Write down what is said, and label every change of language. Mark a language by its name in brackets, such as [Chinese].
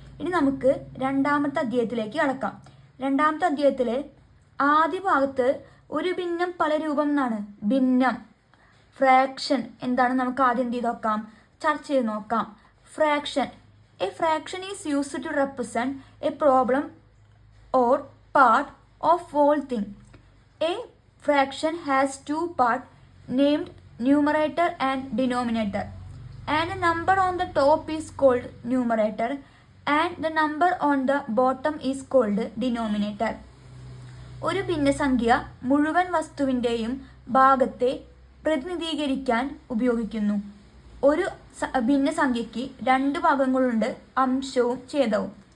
[Malayalam] ഇനി നമുക്ക് 2ാമത്തെ അധ്യായത്തിലേക്ക് കടക്കാം. 2ാമത്തെ അധ്യായത്തിലെ ആദ്യ ഭാഗത്ത് ഒരു ഭിന്നം പല രൂപം എന്നാണ്. ഭിന്നം ഫ്രാക്ഷൻ എന്താണ് നമുക്ക് ആദ്യം എന്ത് ചെയ്ത് നോക്കാം, ചർച്ച ചെയ്ത് നോക്കാം. [English] Fraction, a fraction is used to represent a problem or part of whole thing. A fraction has two parts named numerator and denominator, and the number on the top is called numerator and the number on the bottom is called denominator. [Malayalam] ഒരു ഭിന്നസംഖ്യ മുഴുവൻ വസ്തുവിൻ്റെയും ഭാഗത്തെ പ്രതിനിധീകരിക്കാൻ ഉപയോഗിക്കുന്നു. ഒരു ഭിന്നസംഖ്യയ്ക്ക് 2 ഭാഗങ്ങളുണ്ട്, അംശവും ഛേദവും.